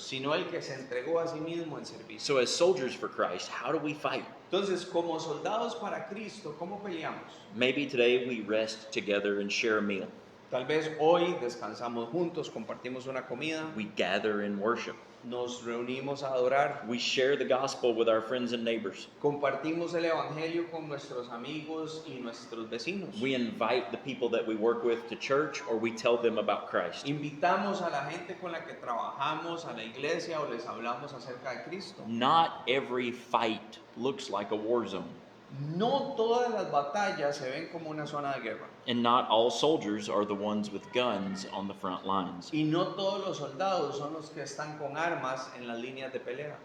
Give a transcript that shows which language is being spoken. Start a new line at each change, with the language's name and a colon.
Spanish: sino el que se entregó a sí mismo en servicio.
English: So as soldiers for Christ, how do we fight?
Spanish: Entonces, como soldados para Cristo, ¿cómo peleamos?
English: Maybe today we rest together and share a meal.
Spanish: Tal vez hoy descansamos juntos, compartimos una comida,
English: We gather in worship.
Spanish: nos reunimos a adorar,
English: We share the gospel with our friends and neighbors.
Spanish: compartimos el evangelio con nuestros amigos y nuestros vecinos.
English: We invite the people that we work with to church, or we tell them about Christ.
Spanish: Invitamos a la gente con la que trabajamos a la iglesia o les hablamos acerca de Cristo.
English: Not every fight looks like a war zone,
Spanish: No todas las batallas se ven como una zona de guerra.
English: and not all soldiers are the ones with guns on the front lines.
Spanish: Y no todos los soldados son los que están con armas en las líneas de pelea.